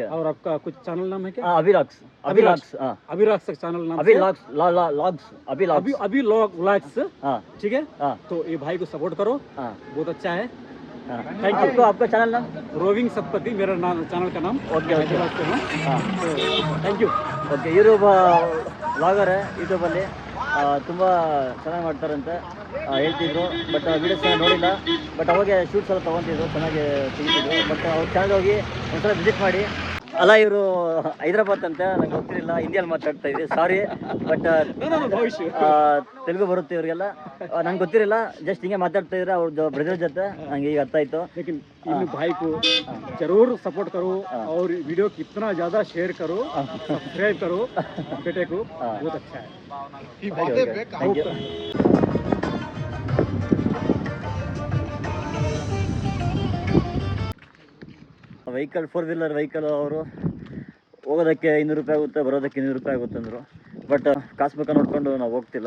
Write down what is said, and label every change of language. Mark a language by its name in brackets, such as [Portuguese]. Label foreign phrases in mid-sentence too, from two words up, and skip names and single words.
[Hindi] और आपका कुछ चैनल नाम है क्या? हाँ अभिलाग्स. हाँ अभिलाग्स चैनल नाम. अभिलाग्स अभिलाग्स. अभी व्लॉग्स. हाँ ठीक है. हाँ तो ये भाई को सपोर्ट करो. हाँ बहुत अच्छा है. [English] thank you. [Hindi] आपको आपका चैनल नाम? रोविंग सतपति मेरा नाम, चैनल का नाम। [English] OK OK ಹಾಂ thank you. [Kannada] ಓಕೆ ಇವರು ವ್ಲಾಗರ್ ಯೂಟ್ಯೂಬಲ್ಲಿ ತುಂಬ ಚೆನ್ನಾಗಿ ಮಾಡ್ತಾರಂತೆ ಹೇಳ್ತಿದ್ರು. [English] but videos [Kannada] ನೋಡಿಲ್ಲ. ಬಟ್ ಅವಾಗೆ ಶೂಟ್ಸ್ ಎಲ್ಲ ತೊಗೊತಿದ್ರು, ಚೆನ್ನಾಗಿ ತೆಗಿತಿದ್ರು. ಬಟ್ ಅವ್ರ ಚಾನಲ್ ಹೋಗಿ ಒಂದ್ಸಲ ವಿಸಿಟ್ ಮಾಡಿ. ಅಲ್ಲ ಇವರು ಹೈದ್ರಾಬಾದ್ ಅಂತ ನಂಗೆ ಗೊತ್ತಿರಲಿಲ್ಲ, ಹಿಂದಿಯಲ್ಲಿ ಮಾತಾಡ್ತಾ ಇದ್ವಿ, ಸಾರಿ. ಬಟ್ ತೆಲುಗು ಬರುತ್ತೆ ಇವರಿಗೆಲ್ಲ, ನಂಗೆ ಗೊತ್ತಿರಲಿಲ್ಲ. ಜಸ್ಟ್ ಹಿಂಗೆ ಮಾತಾಡ್ತಾ ಇದ್ರೆ ಅವ್ರದ್ದು ಬ್ರದರ್ ಜೊತೆ ನಂಗೆ ಈಗ ಅರ್ಥ ಆಯಿತು. [Hindi] लेकिन इन भाई को जरूर सपोर्ट करो और वीडियो को इतना ज़्यादा शेयर करो, सब्सक्राइब करो बेटे को, बहुत अच्छा है। [English] thank you. vehicle 4 wheeler vehicle [Kannada] ಅವರು ಹೋಗೋದಕ್ಕೆ 200 ರೂಪಾಯಿ ಆಗುತ್ತೆ, ಬರೋದಕ್ಕೆ 200 ರೂಪಾಯಿ ಆಗುತ್ತೆ ಅಂದರು. ಬಟ್ ಕಾಸು ಬೇಕಾ ನೋಡ್ಕೊಂಡು ನಾವು ಹೋಗ್ತಿಲ್ಲ.